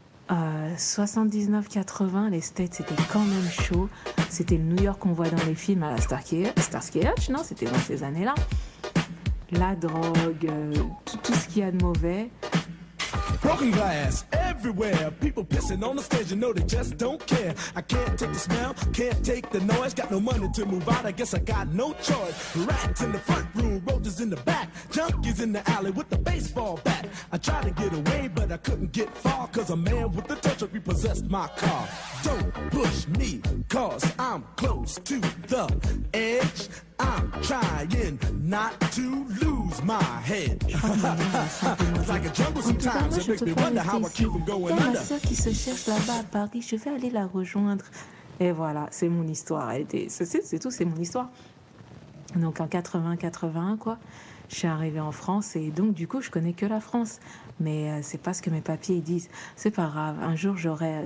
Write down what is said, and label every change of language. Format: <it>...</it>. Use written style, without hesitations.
<fr>79-80, les States, c'était quand même chaud. C'était le New York qu'on voit dans les films à la Starsky Hutch, non? C'était dans ces années-là. La drogue, tout ce qu'il y a de mauvais.</fr> <en>Broken glass everywhere. People pissing on the stage, you know they just don't care. I can't take the smell, can't take the noise. Got no money to move out, I guess I got no choice. Rats in the front room, roaches in the back. Junkies in the alley with the baseball bat. I tried to get away, but I couldn't get far. Cause a man with a touch truck repossessed my car. Don't push me, cause I'm close to the edge. I'm trying not to lose my head. It's like a jungle sometimes. It makes me wonder how I keep from going under.</en> <fr>Ma soeur qui se cherche là-bas à Paris, je vais aller la rejoindre. Et voilà, c'est mon histoire. C'est tout, c'est mon histoire. Donc en 80-81, quoi, je suis arrivée en France et donc du coup, je connais que la France. Mais c'est pas ce que mes papiers disent. C'est pas grave. Un jour, j'aurai.</fr>